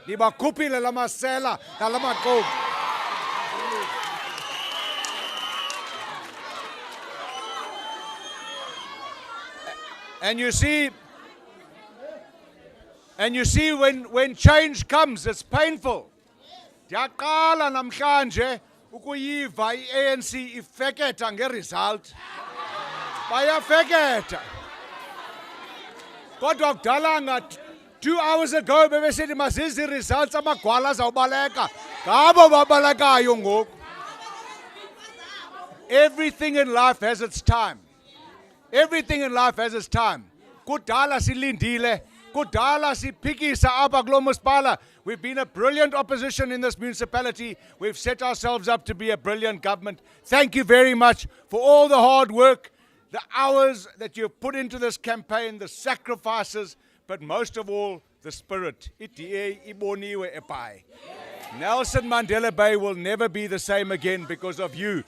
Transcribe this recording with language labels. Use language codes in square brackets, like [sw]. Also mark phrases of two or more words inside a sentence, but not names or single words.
[en] And you see when change comes, it's painful. [xh] Ndiyaqala namhlanje ukuyiva i-ANC ifeketha ngeresult. Bayafeketha. Kodwa kudala [en] 2 hours ago [xh] bebesithi mazizi results amagwala azawubaleka. Ngabo babalekayo ngoku. [en] Everything in life has its time. Everything in life has its time. [xh] Kudala silindile. Kudala siphikisa apha kulo masipala. [en] We've been a brilliant opposition in this municipality. We've set ourselves up to be a brilliant government. Thank you very much for all the hard work, the hours that you've put into this campaign, the sacrifices, but most of all, the spirit. Nelson Mandela Bay will never be the same again because of you.